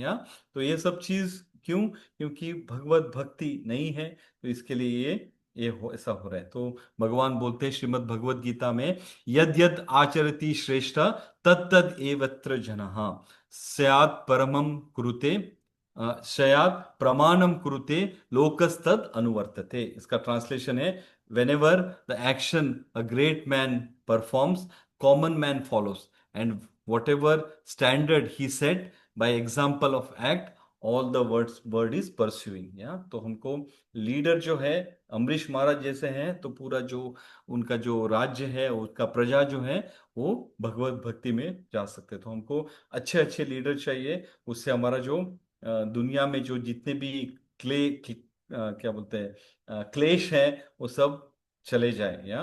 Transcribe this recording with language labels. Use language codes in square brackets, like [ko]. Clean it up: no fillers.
[hi] या तो ये सब चीज क्यों? क्योंकि भगवत भक्ति नहीं है, तो इसके लिए ऐसा हो रहा है। तो भगवान बोलते हैं श्रीमद् भगवत गीता में, [sa] यद यद आचरति श्रेष्ठ तद तद एवत्र जनः स्यात् परमं कुरुते शयात प्रमाणम कुरुते लोकस्तद अनुवर्तते। [hi] इसका ट्रांसलेशन है, [en] whenever the action a great man performs, common man follows, and whatever standard he set by example of act, all the word is pursuing। [hi] या तो हमको लीडर जो है अम्बरीश महाराज जैसे हैं, तो पूरा जो उनका जो राज्य है, उसका प्रजा जो है वो भगवत भक्ति में जा सकते हैं। तो हमको अच्छे अच्छे लीडर चाहिए, उससे हमारा जो दुनिया में जो जितने भी क्या बोलते हैं क्लेश है वो सब चले जाए।